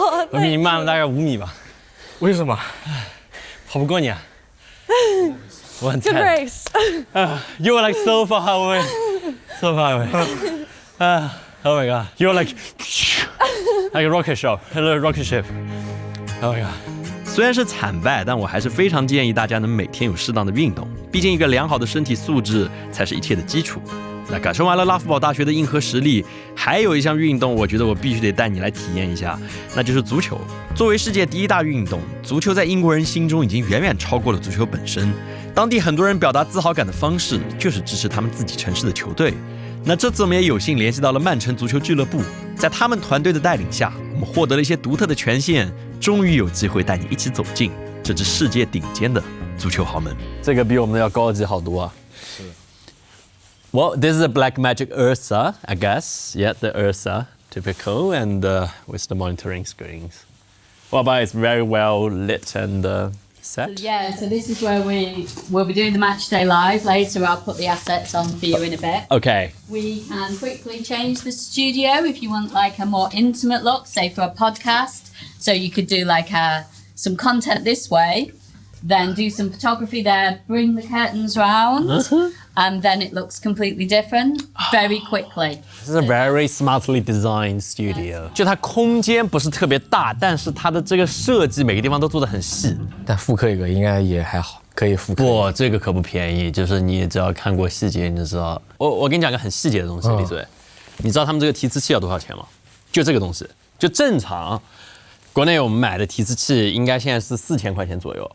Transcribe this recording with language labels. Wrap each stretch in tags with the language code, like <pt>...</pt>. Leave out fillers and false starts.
<zh>我比你慢了大概5米吧。为什么？跑不过你啊。我很</zh> <en>Good</en> <zh>菜。</zh> <en>race. You were like so far away. So far away. Oh my god. You were like a rocket ship. A rocket ship. Oh my god.</en> <zh>虽然是惨败，但我还是非常建议大家能每天有适当的运动，毕竟一个良好的身体素质才是一切的基础。那感受完了拉夫堡大学的硬核实力，还有一项运动，我觉得我必须得带你来体验一下，那就是足球。作为世界第1大运动，足球在英国人心中已经远远超过了足球本身。当地很多人表达自豪感的方式，就是支持他们自己城市的球队。那这次我们也有幸联系到了曼城足球俱乐部，在他们团队的带领下，我们获得了一些独特的权限，终于有机会带你一起走进这支世界顶尖的足球豪门。这个比我们的要高级好多啊。</zh> <en>Well, this is a black magic Ursa, I guess. Yeah, the Ursa, typical, and with the monitoring screens. What about it's very well lit and set? Yeah, so this is where we'll be doing the match day live later. I'll put the assets on for you in a bit. Okay. We can quickly change the studio if you want like a more intimate look, say for a podcast. So you could do like some content this way, then do some photography there, bring the curtains round, and then it looks completely different very quickly. This is a very smartly designed studio.</en> <zh>就它空间不是特别大，但是它的这个设计每个地方都做得很细。但复刻一个应该也还好，可以复刻。不，这个可不便宜，就是你只要看过细节，你就知道。我跟你讲个很细节的东西，李嘴，你知道他们这个提词器要多少钱吗？就这个东西，就正常。国内我们买的提词器应该现在是4000块钱左右。</zh>